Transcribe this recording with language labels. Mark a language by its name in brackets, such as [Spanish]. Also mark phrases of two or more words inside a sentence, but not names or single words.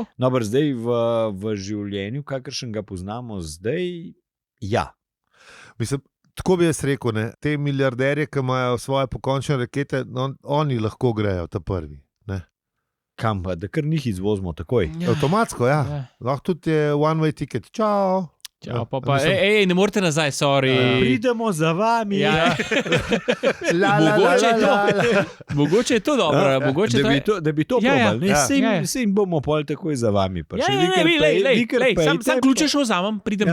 [Slovenian] Dobro, zdaj v življenju, kakršen ga poznamo zdaj, ja. Mislim, tako bi jaz rekel, ne? Te milijarderje, ki imajo svoje pokončne rakete, no, oni lahko grejo ta prvi. Ne? Kam pa, da kar njih izvozimo takoj. Avtomatsko, ja. Ja. Lahko tudi je [English] one-way ticket. [Slovenian] Čau. Čau, pa, Mislim- ne morete nazaj, sorry. Pridemo za vami. Ja. Mogoče je to. Mogoče je to dobro, mogoče Da bi to Ja, ja. probali. Ja. Ja. Sej bomo pol takoj za vami. Ja, sam ključe šel vzamem, pridem.